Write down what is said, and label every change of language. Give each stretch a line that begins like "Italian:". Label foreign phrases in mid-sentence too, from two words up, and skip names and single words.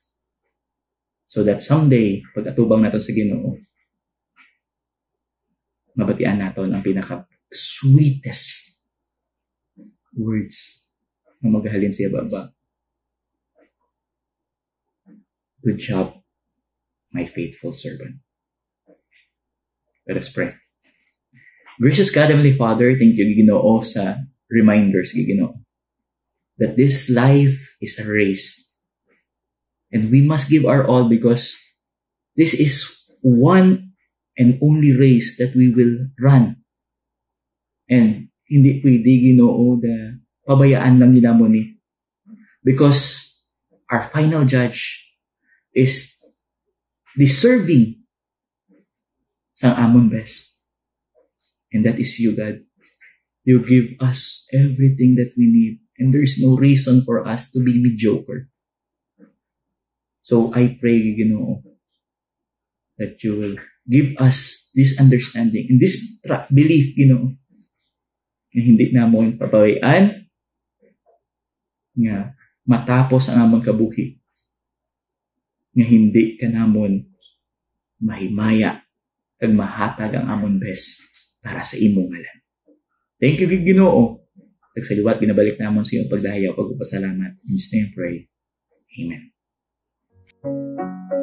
English: So that someday,
Hiligaynon: pag atubang naton sa Ginoo, mabatian naton ang pinaka-
English: sweetest words
Hiligaynon: na maghalin siya baba.
English: Good job, my faithful servant. Let us pray. Gracious God, Heavenly Father, thank you,
Hiligaynon: Ginoo, sa reminders, Ginoo,
English: that this life is a race. And we must give our all because this is one and only race that we will run.
Hiligaynon: And hindi pwede, Ginoo, na pabayaan lang ginamo ni.
English: Because our final judge is deserving
Hiligaynon: sang amon
English: best. And that is you, God. You give us everything that we need. And there is no reason for us to be mediocre. So I pray, Ginoo, that you will give us this understanding and this belief,
Hiligaynon: Ginoo, na hindi namon pabayaan nga matapos ang amon kabuhi nga hindi ka namon mahimaya kag mahatag ang amon best para sa imong ngalan.
English: Thank you, Ginoo.
Hiligaynon: Nagsaliwat, ginabalik namon sa iyong pagdayaw, pagpapasalamat.
English: In Jesus' name I pray. Amen.